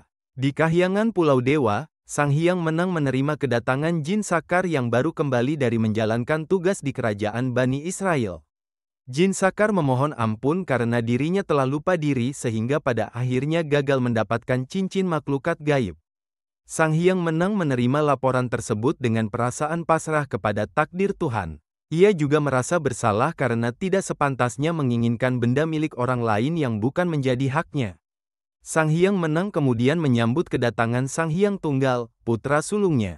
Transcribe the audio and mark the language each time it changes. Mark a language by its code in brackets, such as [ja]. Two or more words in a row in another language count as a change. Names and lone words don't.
[id] Di kahyangan Pulau Dewa, Sang Hyang Menang menerima kedatangan Jin Sakar yang baru kembali dari menjalankan tugas di kerajaan Bani Israel. Jin Sakar memohon ampun karena dirinya telah lupa diri sehingga pada akhirnya gagal mendapatkan cincin maklukat gaib. Sang Hyang Menang menerima laporan tersebut dengan perasaan pasrah kepada takdir Tuhan. Ia juga merasa bersalah karena tidak sepantasnya menginginkan benda milik orang lain yang bukan menjadi haknya. Sang Hyang Menang kemudian menyambut kedatangan Sang Hyang Tunggal, putra sulungnya.